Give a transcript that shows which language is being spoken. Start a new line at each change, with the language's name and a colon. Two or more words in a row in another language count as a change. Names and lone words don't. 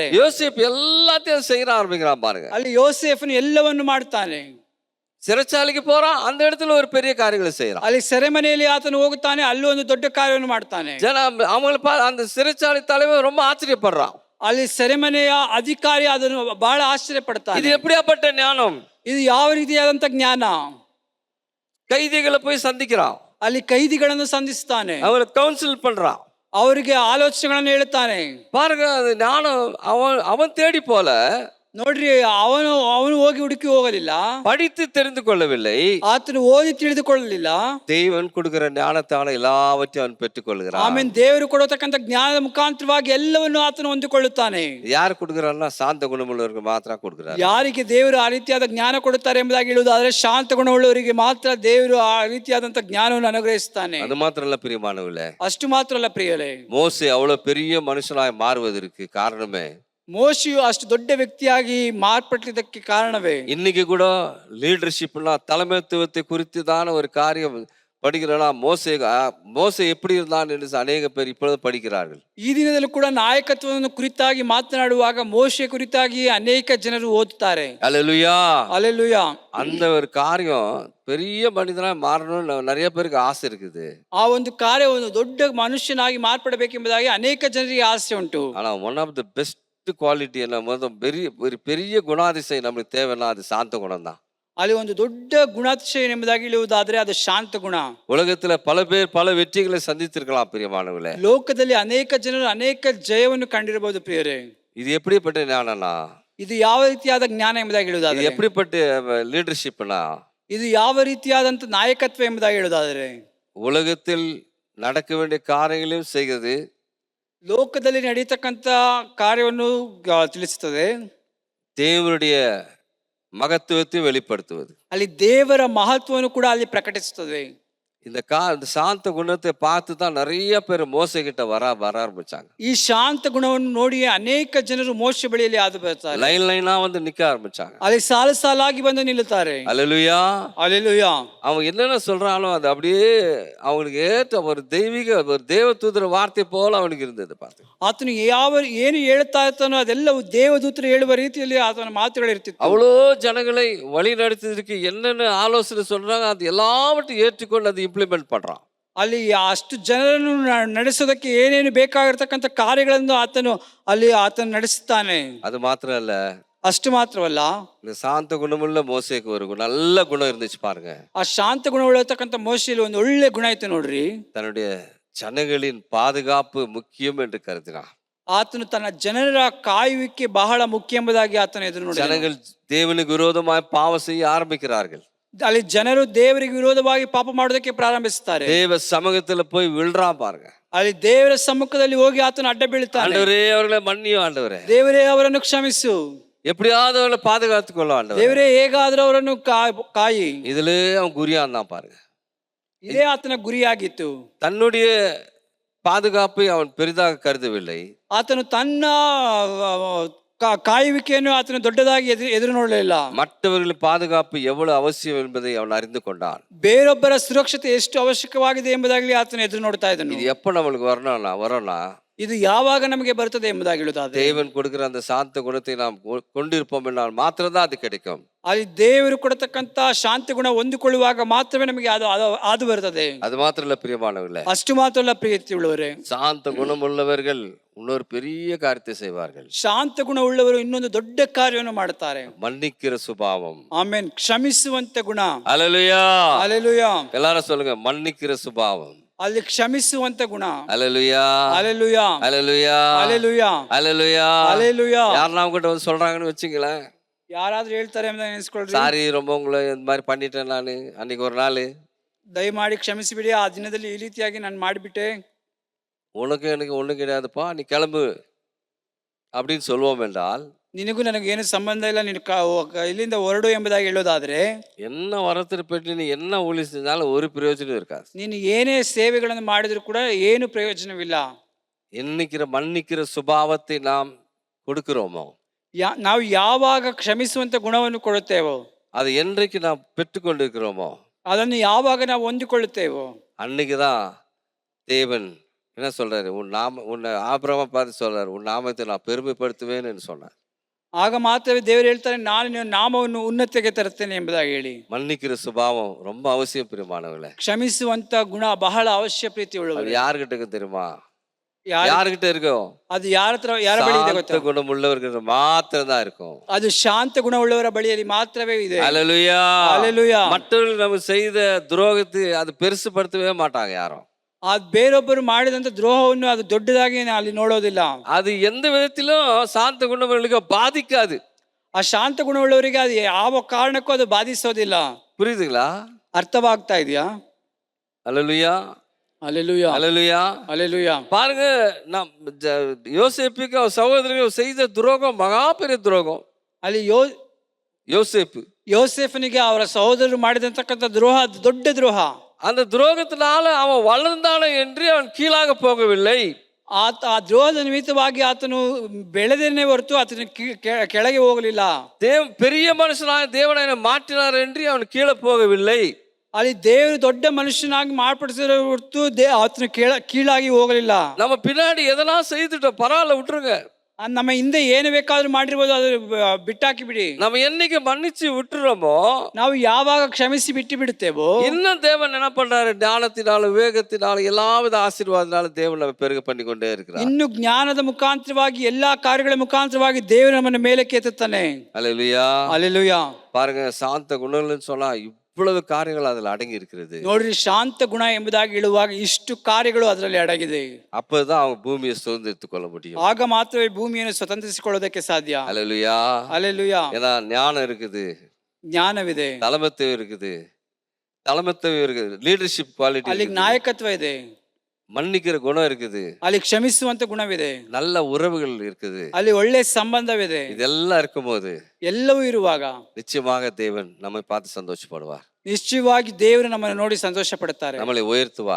Tamil: யோசேப்பு எல்லாத்தையும் செய்ய ஆரம்பிக்கிறான் பாருங்க.
Kannada: ಅಲ್ಲಿ ಯೋಸೇಫನು ಎಲ್ಲವನ್ನು ಮಾಡ್ತಾನೆ.
Tamil: சிறைச்சாலைக்கு போறான், அந்த இடத்துல ஒரு பெரிய காரியங்களை செய்யறான்.
Kannada: ಅಲ್ಲಿ ಸೆರೆಮನೆಯಲ್ಲಿ ಆತನು ಹೋಗುತ್ತಾನೆ, ಅಲ್ಲಿ ಒಂದು ದೊಡ್ಡ ಕಾರ್ಯವನ್ನು ಮಾಡ್ತಾನೆ.
Tamil: அவங்களை அந்த சிறைச்சாலை தலைவர் ரொம்ப ஆச்சரியப்படுறான்.
Kannada: ಅಲ್ಲಿ ಸೆರೆಮನೆಯ ಅಧಿಕಾರಿ ಅದನ್ನು ಬಹಳ ಆಶ್ಚರ್ಯ ಪಡ್ತಾನೆ.
Tamil: இது எப்படியாப்பட்ட ஞானம்?
Kannada: ಇದು ಯಾವ ರೀತಿಯಾದಂತ ಜ್ಞಾನ?
Tamil: கைதிகளை போய் சந்திக்கிறான்,
Kannada: ಅಲ್ಲಿ ಕೈದಿಗಳನ್ನು ಸಂಧಿಸ್ತಾನೆ,
Tamil: அவங்களை கவுன்சில் பண்றான்,
Kannada: ಅವರಿಗೆ ಆಲೋಚನೆಗಳನ್ನು ಹೇಳುತ್ತಾನೆ.
Tamil: பாருங்க, அது ஞானம் அவன் தேடி போல.
Kannada: ನೋಡ್ರಿ, ಅವನು ಹೋಗಿ ಹುಡುಕಿ ಹೋಗಲಿಲ್ಲ,
Tamil: படித்து தெரிந்து கொள்ளவில்லை,
Kannada: ಆತನು ಓದಿ ತಿಳಿದುಕೊಳ್ಳಲಿಲ್ಲ.
Tamil: தேவன் கொடுக்கிற ஞானத்தால எல்லாவற்றையும் அவன் பெற்றுக் கொள்கிறான்.
Kannada: ಆಮೇಲೆ ದೇವರು ಕೊಡತಕ್ಕಂತ ಜ್ಞಾನದ ಮುಖಾಂತರವಾಗಿ ಎಲ್ಲವನ್ನು ಆತನು ಹೊಂದಿಕೊಳ್ಳುತ್ತಾನೆ. ಯಾರು ಕೊಡುகிறாರ್னா ಶಾಂತ ಗುಣವುಳ್ಳವರಿಗೆ ಮಾತ್ರ ಕೊಡುகிறார். ಯಾರಿಗೆ ದೇವರು ಆ ರೀತಿಯಾದ ಜ್ಞಾನ ಕೊಡುತ್ತಾರೆ ಎಂಬುದಾಗಿ ಹೇಳುವುದಾದ್ರೆ ಶಾಂತ ಗುಣವುಳ್ಳವರಿಗೆ ಮಾತ್ರ ದೇವರು ಆ ರೀತಿಯಾದಂತ ಜ್ಞಾನವನ್ನು ಅನುಗ್ರಹಿಸುತ್ತಾನೆ.
Tamil: அது மாத்திரம் இல்ல பிரியமானவர்களே,
Kannada: ಅಷ್ಟು ಮಾತ್ರ ಅಲ್ಲ ಪ್ರಿಯರೇ,
Tamil: மோசே அவ்வளவு பெரிய மனுஷனாய் மாறுவதற்கு காரணமே,
Kannada: ಮೋಶೆಯು ಅಷ್ಟು ದೊಡ್ಡ ವ್ಯಕ್ತಿಯಾಗಿ ಮಾರ್ಪಟ್ಟಿದ್ದಕ್ಕೆ ಕಾರಣವೇ,
Tamil: இன்னைக்கு கூட லீடர்ஷிப்னா தலைமைத்துவத்தை குறித்து தான ஒரு காரியம் படிக்கிறோம்னா மோசே எப்படி இருந்தான் என்று அநேக பேர் இப்பொழுது படிக்கிறார்கள்.
Kannada: ಈ ದಿನದಲ್ಲೂ ಕೂಡ ನಾಯಕತ್ವವನ್ನು ಕುರಿತಾಗಿ ಮಾತನಾಡುವಾಗ ಮೋಶೆ ಕುರಿತಾಗಿ ಅನೇಕ ಜನರು ಓದುತ್ತಾರೆ.
Tamil: அல்லேலூயா.
Kannada: ಅಲ್ಲೆಲೂಯಾ.
Tamil: அந்த ஒரு காரியம் பெரிய மனிதனா மாறணும்னு நிறைய பேருக்கு ஆசை இருக்குது.
Kannada: ಆ ಒಂದು ಕಾರ್ಯ ಒಂದು ದೊಡ್ಡ ಮನುಷ್ಯನಾಗಿ ಮಾರ್ಪಡಬೇಕೆಂಬುದಾಗಿ ಅನೇಕ ಜನರಿಗೆ ಆಸೆ ಉಂಟು.
Tamil: ஆனா
English: one of the best quality
Tamil: என்ன ஒரு பெரிய குணாதிசயம் நம்மளுக்கு தேவைன்னா அது சாந்த குணம் தான்.
Kannada: ಅಲ್ಲಿ ಒಂದು ದೊಡ್ಡ ಗುಣಾತಿಶಯ ಎಂಬುದಾಗಿ ಹೇಳುವುದಾದ್ರೆ ಅದು ಶಾಂತ ಗುಣ.
Tamil: உலகத்துல பல பேர் பல வெற்றிகளை சந்தித்திருக்கலாம் பிரியமானவர்களே.
Kannada: ಲೋಕದಲ್ಲಿ ಅನೇಕ ಜನರು ಅನೇಕ ಜಯವನ್ನು ಕಂಡಿರಬಹುದು ಪ್ರಿಯರೇ.
Tamil: இது எப்படிப்பட்ட ஞானம்னா,
Kannada: ಇದು ಯಾವ ರೀತಿಯಾದ ಜ್ಞಾನ ಎಂಬುದಾಗಿ
Tamil: இது
Kannada: ಹೇಳುವುದಾದ್ರೆ,
Tamil: எப்படிப்பட்ட லீடர்ஷிப்னா,
Kannada: ಇದು ಯಾವ ರೀತಿಯಾದಂತ ನಾಯಕತ್ವ ಎಂಬುದಾಗಿ ಹೇಳುವುದಾದ್ರೆ,
Tamil: உலகத்தில் நடக்க வேண்டிய காரியங்களையும் செய்கிறது,
Kannada: ಲೋಕದಲ್ಲಿ ನಡೀತಕ್ಕಂತ ಕಾರ್ಯವನ್ನು ತಿಳಿಸುತ್ತದೆ,
Tamil: தேவனுடைய மகத்துவத்தை வெளிப்படுத்துவது.
Kannada: ಅಲ್ಲಿ ದೇವರ ಮಹತ್ವವನ್ನು ಕೂಡ ಅಲ್ಲಿ ಪ್ರಕಟಿಸುತ್ತದೆ.
Tamil: இந்த சாந்த குணத்தை பார்த்து தான் நிறைய பேர் மோசே கிட்ட வர ஆரம்பிச்சாங்க.
Kannada: ಈ ಶಾಂತ ಗುಣವನ್ನು ನೋಡಿ ಅನೇಕ ಜನರು ಮೋಶೆ ಬಳಿಯಲ್ಲಿ ಹಾದು ಬರ್ತಾರೆ.
Tamil: லைனா வந்து நிக்க ஆரம்பிச்சாங்க.
Kannada: ಅಲ್ಲಿ ಸಾಲು ಸಾಲಾಗಿ ಬಂದು ನಿಲ್ಲುತ್ತಾರೆ.
Tamil: அல்லேலூயா. அல்லேலூயா. அவங்க என்னென்ன சொல்றாலும் அது அப்படியே அவங்களுக்கு ஏற்ற ஒரு தெய்வீக ஒரு தேவதூதர வார்த்தை போல அவனுக்கு இருந்தது. பார்த்து
Kannada: ಆತನು ಏನು ಹೇಳುತ್ತಾ ಇರ್ತಾನೋ ಅದೆಲ್ಲವೂ ದೇವದೂತರು ಹೇಳುವ ರೀತಿಯಲ್ಲಿ ಆತನ ಮಾತುಗಳು ಇರ್ತಿತ್ತು.
Tamil: அவ்வளோ ஜனங்களை வழி நடத்துறதுக்கு என்னென்ன ஆலோசனை சொல்றாங்க அது எல்லாவற்றையும் ஏற்றுக்கொண்டு அதை இம்ப்ளிமெண்ட் பண்றான்.
Kannada: ಅಲ್ಲಿ ಅಷ್ಟು ಜನರನ್ನು ನಡೆಸೋದಕ್ಕೆ ಏನೇನು ಬೇಕಾಗಿರ್ತಕ್ಕಂಥ ಕಾರ್ಯಗಳನ್ನು ಆತನು ನಡೆಸುತ್ತಾನೆ.
Tamil: அது மாத்திரம் இல்ல,
Kannada: ಅಷ್ಟು ಮಾತ್ರವಲ್ಲ,
Tamil: இந்த சாந்த குணமுள்ள மோசேக்கு ஒரு நல்ல குணம் இருந்துச்சு பாருங்க.
Kannada: ಆ ಶಾಂತ ಗುಣವುಳ್ಳತಕ್ಕಂಥ ಮೋಶೆಯಲ್ಲಿ ಒಂದು ಒಳ್ಳೆ ಗುಣ ಇತ್ತು ನೋಡ್ರಿ.
Tamil: தன்னுடைய ஜனங்களின் பாதுகாப்பு முக்கியம் என்று கருதினான்.
Kannada: ಆತನು ತನ್ನ ಜನರ ಕಾಯುವಿಕೆ ಬಹಳ ಮುಖ್ಯ ಎಂಬುದಾಗಿ ಆತನು ಎದುರು ನೋಡಿ.
Tamil: ஜனங்கள் தேவனுக்கு விரோதமாய் பாவம் செய்ய ஆரம்பிக்கிறார்கள்.
Kannada: ಅಲ್ಲಿ ಜನರು ದೇವರಿಗೆ ವಿರೋಧವಾಗಿ ಪಾಪ ಮಾಡೋದಕ್ಕೆ ಪ್ರಾರಂಭಿಸುತ್ತಾರೆ.
Tamil: தேவ சமூகத்துல போய் விழுறான் பாருங்க.
Kannada: ಅಲ್ಲಿ ದೇವರ ಸಮ್ಮುಖದಲ್ಲಿ ಹೋಗಿ ಆತನು ಅಡ್ಡ ಬೀಳುತ್ತಾನೆ.
Tamil: ஆண்டவரே அவர்களை மன்னியும் ஆண்டவரೇ,
Kannada: ದೇವರೇ ಅವರನ್ನು ಕ್ಷಮಿಸು,
Tamil: எப்படியாவது அவர்களை பாதுகாத்துக் கொள்ளும் ஆண்டவரே,
Kannada: ದೇವರೇ ಹೇಗಾದ್ರೂ ಅವರನ್ನು ಕಾಯಿ.
Tamil: இதுல அவன் குறியான் தான் பாருங்க.
Kannada: ಇದೇ ಆತನ ಗುರಿಯಾಗಿತ್ತು.
Tamil: தன்னுடைய பாதுகாப்பை அவன் பெரிதாக கருதவில்லை.
Kannada: ಆತನು ತನ್ನ ಕಾಯುವಿಕೆಯನ್ನು ಆತನು ದೊಡ್ಡದಾಗಿ ಎದುರು ನೋಡಲಿಲ್ಲ.
Tamil: மற்றவர்களின் பாதுகாப்பு எவ்வளவு அவசியம் என்பதை அவன் அறிந்து கொண்டான்.
Kannada: ಬೇರೊಬ್ಬರ ಸುರಕ್ಷತೆ ಎಷ್ಟು ಅವಶ್ಯಕವಾಗಿದೆ ಎಂಬುದಾಗಲಿ ಆತನು ಎದುರು ನೋಡ್ತಾ ಇದ್ದನು.
Tamil: இது எப்ப நம்மளுக்கு வரணும்னா
Kannada: ಇದು ಯಾವಾಗ ನಮಗೆ ಬರುತ್ತದೆ ಎಂಬುದಾಗಿ ಹೇಳುತ್ತದೆ.
Tamil: தேவன் கொடுக்கிற அந்த சாந்த குணத்தை நாம் கொண்டிருப்போம் என்றால் மாத்திரம்தான் அது கிடைக்கும்.
Kannada: ಅಲ್ಲಿ ದೇವರು ಕೊಡತಕ್ಕಂತ ಶಾಂತಿ ಗುಣ ಹೊಂದಿಕೊಳ್ಳುವಾಗ ಮಾತ್ರವೇ ನಮಗೆ ಅದು ಬರುತ್ತದೆ.
Tamil: அது மாத்திரம் இல்ல பிரியமானவர்களே,
Kannada: ಅಷ್ಟು ಮಾತ್ರ ಪ್ರೀತಿ ಉಳ್ಳವರೇ,
Tamil: சாந்த குணம் உள்ளவர்கள் இன்னொரு பெரிய காரியத்தை செய்வார்கள்.
Kannada: ಶಾಂತ ಗುಣ ಉಳ್ಳವರು ಇನ್ನೊಂದು ದೊಡ್ಡ ಕಾರ್ಯವನ್ನು ಮಾಡುತ್ತಾರೆ.
Tamil: மன்னிக்கிற சுபாவம்.
Kannada: ಆಮೆನ್. ಕ್ಷಮಿಸುವಂತ ಗುಣ.
Tamil: அல்லேலூயா.
Kannada: அல்லேலೂಯಾ.
Tamil: எல்லாரும் சொல்லுங்க, மன்னிக்கிற சுபாவம்.
Kannada: ಅಲ್ಲಿ ಕ್ಷಮಿಸುವಂತ ಗುಣ.
Tamil: அல்லேலூயா. அல்லேலூயா. அல்லேலூயா. அல்லேலூயா. அல்லேலூயா. அல்லேலூயா. யாருன்னா உங்ககிட்ட வந்து சொல்றாங்கன்னு வச்சுங்களேன்,
Kannada: ಯಾರಾದ್ರೂ ಹೇಳ್ತಾರೆ ಅಂತ ನೆನೆಸ್ಕೊಳ್ರಿ.
Tamil: சாரி ரொம்ப உங்களை இந்த மாதிரி பண்ணிட்டேன் ನಾನು அன்னைக்கு ஒரு நாள்,
Kannada: ದಯಮಾಡಿ ಕ್ಷಮಿಸಿಬಿಡಿ, ಆ ದಿನದಲ್ಲಿ ಈ ರೀತಿಯಾಗಿ ನಾನು ಮಾಡಿಬಿಟ್ಟೆ,
Tamil: உனக்கு எனக்கு ஒண்ணும் கிடையாதுப்பா, நீ கிளம்பு அப்படின்னு சொல்லுவோம் என்றால்,
Kannada: ನಿನಗೂ ನನಗೆ ಏನು ಸಂಬಂಧ ಇಲ್ಲ, ನೀನು ಇಲ್ಲಿಂದ ಹೊರಡು ಎಂಬುದಾಗಿ ಹೇಳೋದಾದ್ರೆ,
Tamil: என்ன வரத்திற்கு பெற்று நீ என்ன ஊழி செஞ்சாலும் ஒரு பிரயோஜனம் இருக்காது.
Kannada: ನೀನು ಏನೇ ಸೇವೆಗಳನ್ನು ಮಾಡಿದ್ರು ಕೂಡ ಏನು ಪ್ರಯೋಜನವಿಲ್ಲ.
Tamil: மன்னிக்கிற சுபாவத்தை நாம் கொடுக்கிறோமோ,
Kannada: ನಾವು ಯಾವಾಗ ಕ್ಷಮಿಸುವಂತ ಗುಣವನ್ನು ಕೊಡುತ್ತೇವೋ,
Tamil: அது என்றைக்கு நாம் பெற்றுக்கொண்டிருக்கிறோமோ,
Kannada: ಅದನ್ನು ಯಾವಾಗ ನಾವು ಹೊಂದಿಕೊಳ್ಳುತ್ತೇವೋ,
Tamil: அன்னைக்குதான் தேவன் என்ன சொல்றாரு, உன்னை ஆபிரகாமை பார்த்து சொல்றாரு, உன் நாமத்தை நான் பெருமைப்படுத்துவேன்னு சொன்னார்.
Kannada: ಆಗ ಮಾತ್ರವೇ ದೇವರು ಹೇಳ್ತಾರೆ, ನಾನು ನಿನ್ನ ನಾಮವನ್ನು ಉನ್ನತಿಗೆ ತರುತ್ತೇನೆ ಎಂಬುದಾಗಿ ಹೇಳಿ.
Tamil: மன்னிக்கிற சுபாவம் ரொம்ப அவசியம் பிரியமானவர்களே.
Kannada: ಕ್ಷಮಿಸುವಂತ ಗುಣ ಬಹಳ ಅವಶ್ಯ ಪ್ರೀತಿ ಉಳ್ಳವರು.
Tamil: யாருகிட்ட இருக்கு தெரியுமா? யாருகிட்ட இருக்கும்?
Kannada: ಅದು ಯಾರ ಬಳಿ ಇದೆ ಗೊತ್ತಾ?
Tamil: குணம் உள்ளவர்கள் மாத்திரம் தான் இருக்கும்.
Kannada: ಅದು ಶಾಂತ ಗುಣ ಉಳ್ಳವರ ಬಳಿಯಲ್ಲಿ ಮಾತ್ರವೇ ಇದೆ.
Tamil: அல்லேலூயா. அல்லேலூயா. மற்றவர்கள் நம்ம செய்த துரோகத்தை அது பெருசுபடுத்தவே மாட்டாங்க யாரும்.
Kannada: ಆ ಬೇರೊಬ್ಬರು ಮಾಡಿದಂತ ದ್ರೋಹವನ್ನು ಅದು ದೊಡ್ಡದಾಗಿ ಅಲ್ಲಿ ನೋಡೋದಿಲ್ಲ.
Tamil: அது எந்த விதத்திலும் சாந்த குணங்களுக்கு பாதிக்காது.
Kannada: ಆ ಶಾಂತ ಗುಣವುಳ್ಳವರಿಗೆ ಅದು ಯಾವ ಕಾರಣಕ್ಕೂ ಅದು ಬಾಧಿಸೋದಿಲ್ಲ.
Tamil: புரியுதுங்களா?
Kannada: ಅರ್ಥವಾಗ್ತಾ ಇದೆಯಾ?
Tamil: அல்லேலூயா. அல்லேலூயா. அல்லேலூயா. அல்லேலூயா. பாருங்க, நாம் யோசேப்புக்கு அவர் சகோதரர்கள் செய்த துரோகம் மகா பெரிய துரோகம்.
Kannada: ಅಲ್ಲಿ யோசேஃபனிಗೆ ಅವರ ಸಹೋದರರು ಮಾಡಿದಂತಕ್ಕಂಥ ದ್ರೋಹ ದೊಡ್ಡ ದ್ರೋಹ.
Tamil: அந்த துரோகத்தினால அவன் வளர்ந்தானே என்று அவன் கீழாக போகவில்லை.
Kannada: ಆ ದ್ರೋಹದ ನಿಮಿತ್ತವಾಗಿ ಆತನು ಬೆಳೆದೇನೆ ಹೊರತು ಆತನು ಕೆಳಗೆ ಹೋಗಲಿಲ್ಲ.
Tamil: பெரிய மனுஷனாக தேவனை மாற்றினார் என்று அவன் கீழே போகவில்லை.
Kannada: ಅಲ್ಲಿ ದೇವರು ದೊಡ್ಡ ಮನುಷ್ಯನಾಗಿ ಮಾರ್ಪಡಿಸಿದ ಹೊರತು ಆತನ ಕೀಳಾಗಿ ಹೋಗಲಿಲ್ಲ.
Tamil: நம்ம பின்னாடி எதெல்லாம் செய்துட்டோம், பரவாயில்ல விட்டுருங்க.
Kannada: ನಮ್ಮ ಹಿಂದೆ ಏನು ಬೇಕಾದ್ರೂ ಮಾಡಿರ್ಬೋದು, ಅದು ಬಿಟ್ಟಾಕಿ ಬಿಡಿ.
Tamil: நம்ம என்னைக்கு மன்னிச்சு விட்டுறோமோ,
Kannada: ನಾವು ಯಾವಾಗ ಕ್ಷಮಿಸಿ ಬಿಟ್ಟು ಬಿಡುತ್ತೇವೋ,
Tamil: இன்னும் தேவன் என்ன பண்றாரு, ஞானத்தினாலும் விவேகத்தினாலும் எல்லாவித ஆசீர்வாதத்தினாலும் தேவன் நம்ம பெருக பண்ணி கொண்டே இருக்கிறார்.
Kannada: ಇನ್ನು ಜ್ಞಾನದ ಮುಖಾಂತರವಾಗಿ ಎಲ್ಲಾ ಕಾರ್ಯಗಳ ಮುಖಾಂತರವಾಗಿ ದೇವರು ನಮ್ಮನ್ನು ಮೇಲಕ್ಕೆ ಎತ್ತುತ್ತಾನೆ.
Tamil: அல்லேலூயா.
Kannada: அல்லேலೂಯಾ.
Tamil: பாருங்க, சாந்த குணங்கள்னு சொன்னா இவ்வளவு காரியங்கள் அதில் அடங்கி இருக்கிறது.
Kannada: ನೋಡ್ರಿ, ಶಾಂತ ಗುಣ ಎಂಬುದಾಗಿ ಹೇಳುವಾಗ ಇಷ್ಟು ಕಾರ್ಯಗಳು ಅದರಲ್ಲಿ ಅಡಗಿದೆ.
Tamil: அப்பதான் அவங்க பூமியை சுதந்திரித்துக் கொள்ள முடியும்.
Kannada: ಆಗ ಮಾತ್ರವೇ ಭೂಮಿಯನ್ನು ಸ್ವತಂತ್ರಿಸಿಕೊಳ್ಳೋದಕ್ಕೆ ಸಾಧ್ಯ.
Tamil: அல்லேலூயா. அல்லேலூயா. ஏன்னா ஞானம் இருக்குது,
Kannada: ಜ್ಞಾನವಿದೆ,
Tamil: தலைமைத்துவம் இருக்குது,
English: leadership quality,
Kannada: ಅಲ್ಲಿ ನಾಯಕತ್ವ ಇದೆ,
Tamil: மன்னிக்கிற குணம் இருக்குது,
Kannada: ಅಲ್ಲಿ ಕ್ಷಮಿಸುವಂತ ಗುಣವಿದೆ,
Tamil: நல்ல உறவுகள் இருக்குது.
Kannada: ಅಲ್ಲಿ ಒಳ್ಳೆ ಸಂಬಂಧವಿದೆ.
Tamil: இதெல்லாம் இருக்கும்போது
Kannada: ಎಲ್ಲವೂ ಇರುವಾಗ
Tamil: நிச்சயமாக தேவன் நம்மை பார்த்து சந்தோஷப்படுவார்,
Kannada: ನಿಶ್ಚಯವಾಗಿ ದೇವರು ನಮ್ಮನ್ನು ನೋಡಿ ಸಂತೋಷ ಪಡುತ್ತಾರೆ,
Tamil: நம்மளை உயர்த்துவார்,